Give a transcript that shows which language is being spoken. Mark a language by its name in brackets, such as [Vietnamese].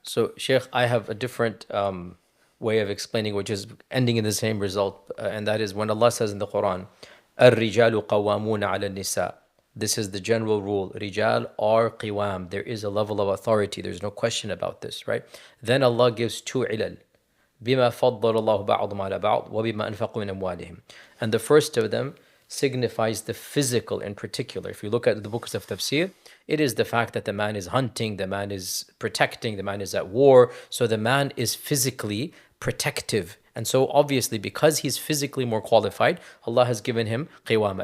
[English] So, Sheikh, I have a different way of explaining, which is ending in the same result, and that is when Allah says in the Quran, [Arabic] الرجال قوامون على النساء. [English] This is the general rule. Rijal are qiwam. There is a level of authority. There's no question about this, right? Then Allah gives two ilal. [Arabic] بما فضل الله بعضهم على بعض وبما أنفقوا من أموالهم. [English] And the first of them signifies the physical in particular. If you look at the books of tafsir, it is the fact that the man is hunting, the man is protecting, the man is at war. So the man is physically protective. And so obviously, because he's physically more qualified, Allah has given him qiwama.